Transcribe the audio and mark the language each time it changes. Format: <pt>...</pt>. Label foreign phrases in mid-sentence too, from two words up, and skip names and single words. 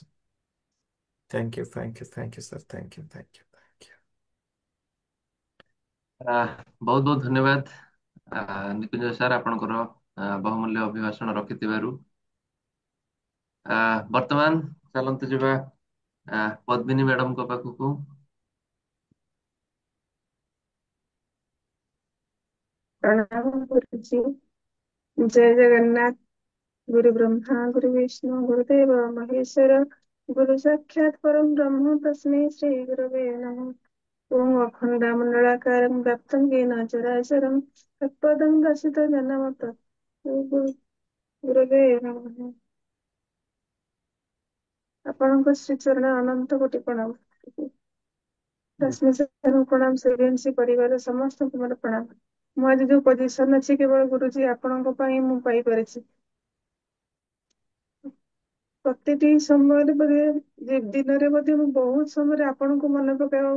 <en>Thank you, thank you, thank you sir, thank you, thank you, thank you.</en> <or>ବହୁତ ବହୁତ ଧନ୍ୟବାଦ ନିକୁଞ୍ଜ ସାର୍, ଆପଣଙ୍କର ବହୁମୂଲ୍ୟ ଅଭିଭାଷଣ ରଖିଥିବାରୁ। ବର୍ତ୍ତମାନ ଚାଲନ୍ତୁ ଯିବା ପଦ୍ମିନୀ ମ୍ୟାଡମଙ୍କ ପାଖକୁ।</or> <hi>प्रणाम गुरुजी। जय जगन्नाथ।</hi> <sa>गुरु ब्रह्मा गुरु विष्णु गुरुदेव महेश्वर गुरु साक्षात् परम ब्रह्म तस्मै श्री गुरवे नमः। ओम अखंडमंडलाकारं व्याप्तं येन चराचरं तत्पदं दर्शितो जन्मत गुरवे नमः।</sa> <or>ଆପଣଙ୍କ ଶ୍ରୀଚରଣ ଅନନ୍ତ କୋଟି ପ୍ରଣାମ। ରଶ୍ମି ସାରଙ୍କୁ ପ୍ରଣାମ, ସେଭେନ୍ସି ପରିବାର ସମସ୍ତଙ୍କୁ ମୋର ପ୍ରଣାମ। ମୁଁ ଆଜି ଯୋଉ ପୋଜିସନ ଅଛି କେବଳ ଗୁରୁଜୀ ଆପଣଙ୍କ ପାଇଁ ମୁଁ ପାଇପାରିଛି। ପ୍ରତିଟି ସମୟରେ ଦିନରେ ମଧ୍ୟ ମୁଁ ବହୁତ ସମୟରେ ଆପଣଙ୍କୁ ମନେ ପକାଉ।</or>